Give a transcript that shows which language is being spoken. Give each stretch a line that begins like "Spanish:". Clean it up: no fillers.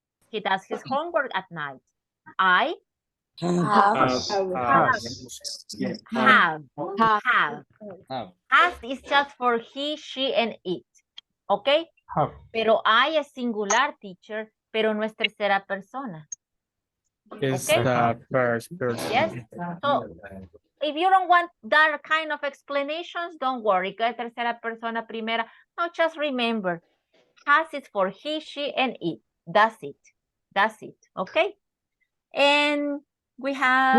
English: He does his homework at night. I Have. have. Has is just for he, she, and it. ¿Ok?
Spanish: Pero I es singular, teacher, pero no es tercera persona.
English: It's Okay. the first person. Yes. So, if you don't want that kind of explanations, don't worry.
Spanish: Que es tercera persona, primera.
English: No, just remember. Has is for he, she, and it. That's it. That's it. Okay? And we have